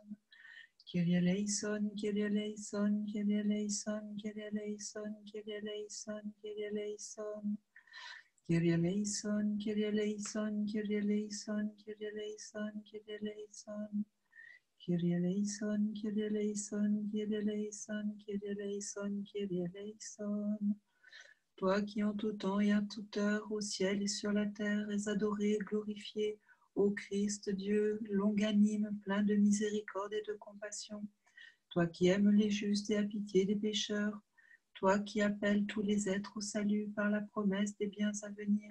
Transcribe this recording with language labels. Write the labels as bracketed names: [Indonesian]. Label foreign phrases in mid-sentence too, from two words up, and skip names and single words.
[Greek] Κύριε ελέησον, Κύριε ελέησον, Κύριε ελέησον, Κύριε ελέησον, Κύριε ελέησον, Κύριε ελέησον. Κύριε ελέησον, Κύριε ελέησον, Κύριε ελέησον, Κύριε ελέησον, Κύριε ελέησον. Κύριε ελέησον, Κύριε ελέησον, Κύριε ελέησον, Κύριε ελέησον, Κύριε ελέησον. [French] Toi qui en tout temps et en toute heure, au ciel et sur la terre, es adoré et glorifié, ô Christ Dieu, longanime, plein de miséricorde et de compassion. Toi qui aimes les justes et as pitié des pécheurs, toi qui appelles tous les êtres au salut par la promesse des biens à venir.